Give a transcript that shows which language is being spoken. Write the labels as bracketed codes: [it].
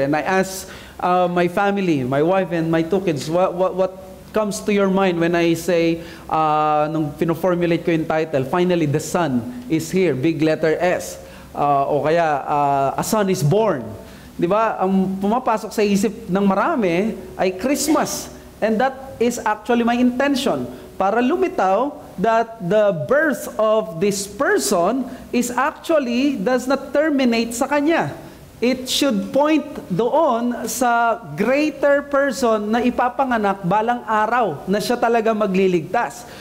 [en] And I asked my family, my wife and my 2 kids, what comes to your mind when I say, [tl] nung pino-formulate ko yung title, [en] Finally, the Son is Here, big letter S. [tl] O kaya, [en] a son is born. [tl] Di ba? Ang pumapasok sa isip ng marami ay Christmas. [en] And that is actually my intention. [tl] Para lumitaw [en] that the birth of this person is actually does not terminate [tl] sa kanya. [en] It should point [tl] doon sa greater person na ipapanganak balang araw na siya talaga magliligtas.